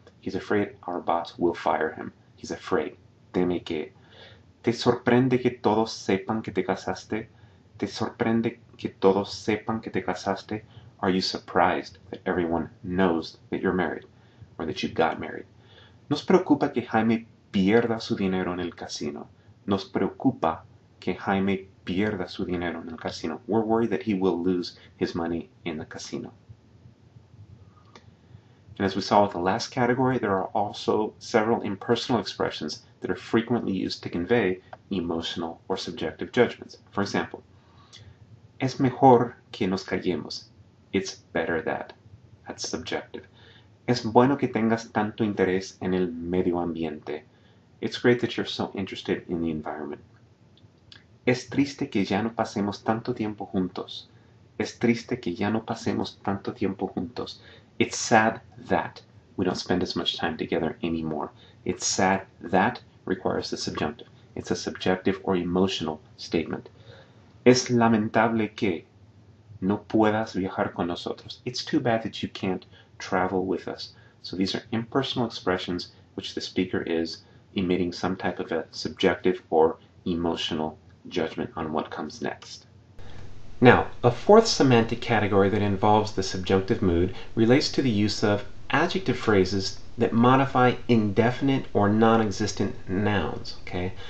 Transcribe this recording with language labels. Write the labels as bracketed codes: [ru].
[en] He's afraid our boss will fire him. He's afraid. [es] Teme que. ¿Te sorprende que todos sepan que te casaste? ¿Te sorprende que todos sepan que te casaste? [en] Are you surprised that everyone knows that you're married or that you got married? [es] Nos preocupa que Jaime pierda su dinero en el casino. Nos preocupa que Jaime pierda su dinero en el casino. [en] We're worried that he will lose his money in the casino. And as we saw with the last category, there are also several impersonal expressions that are frequently used to convey emotional or subjective judgments. For example, [es] es mejor que nos callemos. [en] It's better that. That's subjective. [es] Es bueno que tengas tanto interés en el medio ambiente. [en] It's great that you're so interested in the environment. [es] Es triste que ya no pasemos tanto tiempo juntos. Es triste que ya no pasemos tanto tiempo juntos. [en] It's sad that we don't spend as much time together anymore. It's sad that requires the subjunctive. It's a subjective or emotional statement. [es] Es lamentable que no puedas viajar con nosotros. [en] It's too bad that you can't travel with us. So these are impersonal expressions which the speaker is emitting some type of a subjective or emotional judgment on what comes next. Now, a fourth semantic category that involves the subjunctive mood relates to the use of adjective phrases that modify indefinite or non-existent nouns. Okay?